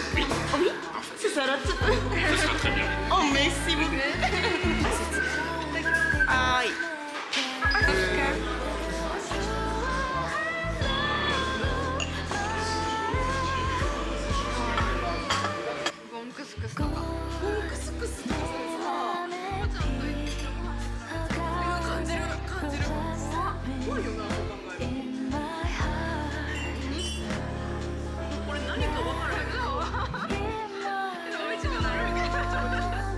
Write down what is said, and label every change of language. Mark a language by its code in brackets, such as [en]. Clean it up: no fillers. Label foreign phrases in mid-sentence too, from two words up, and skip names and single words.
[fr] Oui, c'est ça là. Oh, merci beaucoup. Aïe. [ja] Gon クスクスとか。クスクスとかさ、感じる感じる。怖いよな、そう考えると。これ何か分からへん。美味しくなるみたいな。